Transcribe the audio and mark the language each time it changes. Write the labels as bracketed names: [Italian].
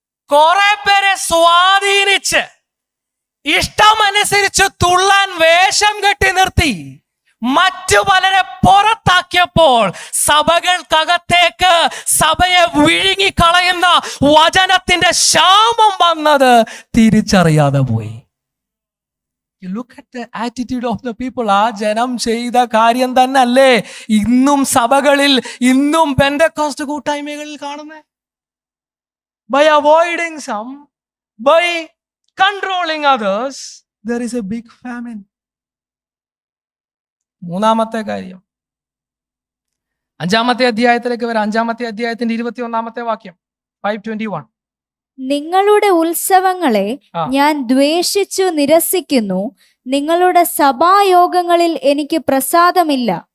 [Malayalam] കുറെ പേരെ സ്വാധീനിച്ച് ഇഷ്ടമനുസരിച്ച് തുള്ളാൻ വേഷം കെട്ടി നിർത്തി മറ്റു പലരെ പുറത്താക്കിയപ്പോൾ സഭകൾക്കകത്തേക്ക് സഭയെ വിഴുങ്ങിക്കളയുന്ന വചനത്തിന്റെ ക്ഷാമം വന്നത് തിരിച്ചറിയാതെ പോയി. [English] You look at the attitude of the people. [Malayalam] ആ ജനം ചെയ്ത കാര്യം തന്നെ അല്ലേ ഇന്നും സഭകളിൽ, ഇന്നും പെന്തക്കോസ്റ്റ് കൂട്ടായ്മകളിൽ കാണുന്നത്? [English] By avoiding some, by controlling others, there is a big famine. [Malayalam] മൂന്നാമത്തെ കാര്യം, 5-ാമത്തെ അധ്യായത്തിലേക്ക് വരാം. 5-ാമത്തെ അധ്യായത്തിന്റെ 21-ാമത്തെ വാക്യം, 5:21. നിങ്ങളുടെ ഉത്സവങ്ങളെ ഞാൻ ദ്വേഷിച്ചു നിരസിക്കുന്നു, നിങ്ങളുടെ സഭായോഗങ്ങളിൽ എനിക്ക് പ്രസാദമില്ല.